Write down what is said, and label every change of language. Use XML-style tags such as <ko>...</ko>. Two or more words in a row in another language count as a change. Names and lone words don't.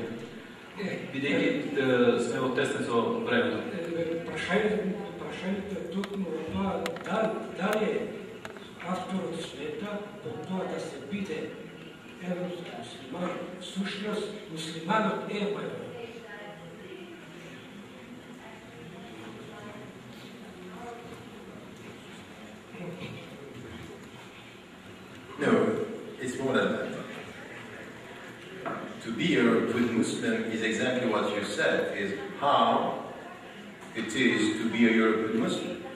<mk>Бидејќи сме во тесен со времето. Прашањето е токму тоа дали авторот смета до тоа да се биде европски муслиман, всушност муслиманот е во Европа.</mk> <en>No, it's more than that. To be a good Muslim is exactly what you said, is how it is to be a European Muslim.</en>